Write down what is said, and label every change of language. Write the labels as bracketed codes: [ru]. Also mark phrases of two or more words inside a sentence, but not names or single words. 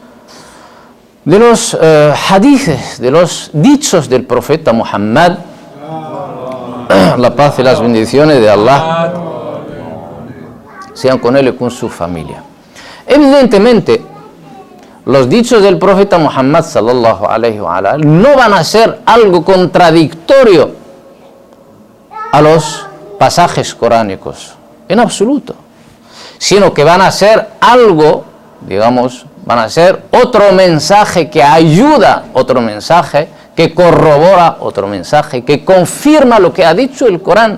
[es] hadices, de los dichos del profeta Muhammad, la paz y las bendiciones de Allah sean con él y con su familia. Evidentemente, los dichos del profeta Muhammad [ar] صلى الله عليه وسلم [es] no van a ser algo contradictorio a los pasajes coránicos, en absoluto, sino que van a ser algo, digamos, van a ser otro mensaje que ayuda, otro mensaje que corrobora, otro mensaje que confirma lo que ha dicho el Corán.